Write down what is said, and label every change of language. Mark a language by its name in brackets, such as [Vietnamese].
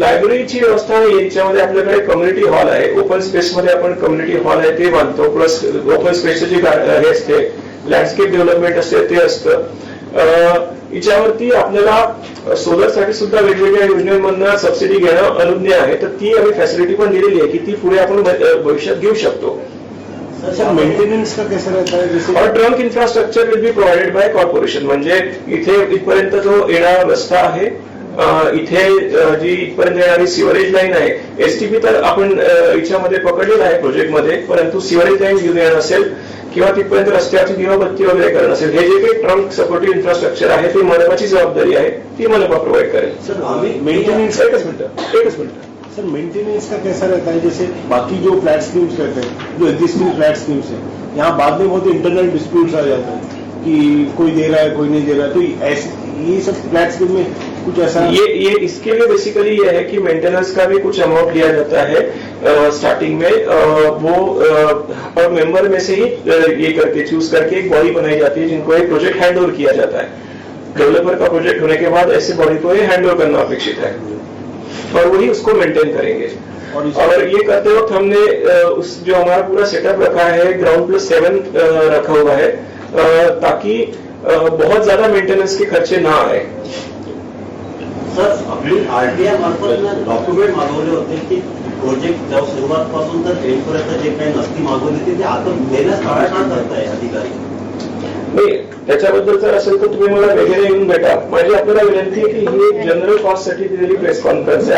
[Marathi] लायब्ररीची व्यवस्था याच्यामध्ये आपल्याकडे कम्युनिटी हॉल आहे, ओपन स्पेसमध्ये आपण कम्युनिटी हॉल आहे ते बांधतो, प्लस ओपन स्पेसचे जे हे असते लँडस्केप डेव्हलपमेंट असते ते असतं. याच्यावरती आपल्याला सोलरसाठी सुद्धा वेगवेगळ्या योजनेमधून सबसिडी घेणं अनुज्ञ आहे, तर ती आम्ही फॅसिलिटी पण दिलेली आहे की ती पुढे आपण भविष्यात घेऊ शकतो. [Hindi] सर मेंटेनन्स का कैसा रहता है? जैसे [English] और trunk infrastructure will be provided by corporation. [Marathi] म्हणजे इथपर्यंत जो येणारा रस्ता आहे, इथे जी इथपर्यंत येणारी सिवरेज लाईन आहे, एसटीपी तर आपण याच्यामध्ये पकडलेला आहे प्रोजेक्टमध्ये, परंतु सिवरेज लाईन घेऊन येणं असेल किंवा तिथपर्यंत रस्त्याची दिवाबत्ती वगैरे करणं असेल, हे जे काही ट्रंक सपोर्टिव्ह इन्फ्रास्ट्रक्चर आहे ती मनपाची जबाबदारी आहे, ती मनपा प्रोव्हाइड करेल. सर आम्ही [English] maintenance [Marathi] एकच मिनिट. [Hindi] सर मेंटेनेंस का कैसा रहता है? जैसे बाकी जो फ्लैट स्कीम्स रहते हैं, जो एग्जिस्टिंग फ्लैट स्कीम्स है, यहाँ बाद में बहुत इंटरनल डिस्प्यूट्स आ जाता है कि कोई दे रहा है कोई नहीं दे रहा है, तो ऐसे ये सब फ्लैट स्कीम में कुछ ऐसा ये इसके लिए बेसिकली ये है कि मेंटेनेंस का भी कुछ अमाउंट लिया जाता है स्टार्टिंग में, वो और मेंबर में से ही ये करके चूज करके एक बॉडी बनाई जाती है जिनको एक प्रोजेक्ट हैंड ओवर किया जाता है. डेवलपर का प्रोजेक्ट होने के बाद ऐसे बॉडी को ये हैंड ओवर करना अपेक्षित है और वही उसको मेंटेन करेंगे. और ये करते वक्त हमने उस जो हमारा पूरा सेटअप रखा है ग्राउंड+7 रखा हुआ है, ताकि बहुत ज्यादा मेंटेनेंस के खर्चे ना आए. [Marathi] सर आपली आरटीआय मार्फत डॉक्युमेंट मागवले होते की प्रोजेक्ट जेव्हा सुरुवातपासून तर एंडपर्यंत जे काही नसती मागवली होती ते आता देण्यास टाळाटाळ करताय अधिकारी. नाही, त्याच्याबद्दल जर असेल तर तुम्ही मला वगैरे येऊन भेटा. माझी आपल्याला विनंती आहे की ही एक जनरल कॉजसाठी दिलेली प्रेस कॉन्फरन्स आहे.